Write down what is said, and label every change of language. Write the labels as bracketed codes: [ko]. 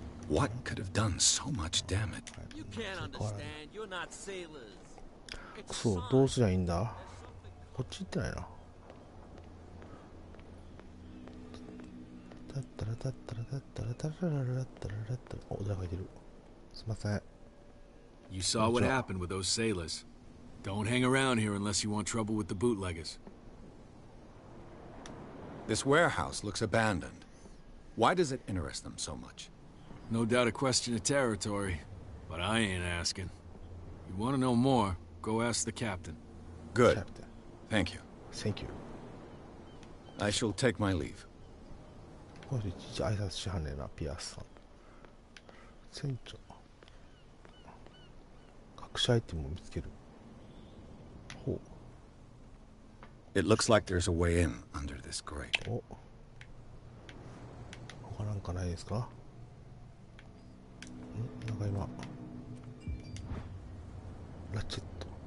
[en] What could have done so much damage? You can't understand. You're not sailors. [ja] そう、どうすりゃいいんだ。こっち行ってないな。タッタラタッタラタッタラタララララッタララッタラ。お、誰かいてる。すいません。 [en] You saw what happened with those sailors. Don't hang around here unless you want trouble with the bootleggers. This warehouse looks abandoned. Why does it interest them so much? No doubt a question of territory, but I ain't asking. You want to know more, go ask the captain. Good. Captain. Thank you. Thank you. I shall take my leave. [ja] これいちいち挨拶しはんねえな、ピアスさん。船長。隠しアイテムを見つける。ほう。 [en] It looks like there's a way in under this grate. [ja] お。他なんかないですか？なんか今ラチェット。